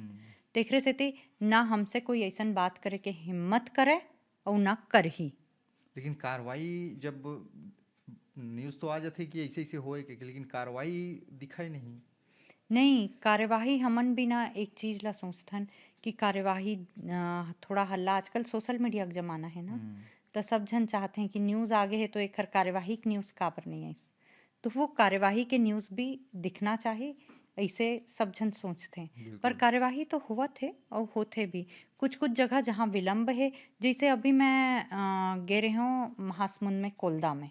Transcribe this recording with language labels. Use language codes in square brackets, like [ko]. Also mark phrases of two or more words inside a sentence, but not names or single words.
[hne] तेखरे सेती ना हमसे कोई ऐसन बात करे के हिम्मत करे और ना करही। लेकिन कार्रवाई जब न्यूज़ तो आ जाथे कि ऐसे ऐसे होए के, लेकिन कार्रवाई दिखाई नहीं। नहीं कार्यवाही हमन भी ना एक चीज ला सोचथन कि कार्यवाही थोड़ा हल्ला आजकल [en] social media [hne] का जमाना है ना, तो सब जन चाहते हैं कि न्यूज़ आगे है तो एक कार्यवाही की न्यूज़ काबर नहीं आई, तो वो कार्यवाही के न्यूज़ भी दिखना चाहिए ऐसे सब जन सोचते हैं। पर बिल्कुल। कार्यवाही तो हुआ थे और होते भी कुछ कुछ जगह जहाँ विलम्ब है, जैसे अभी मैं गे रही हूँ महासमुंद में कोलदा में,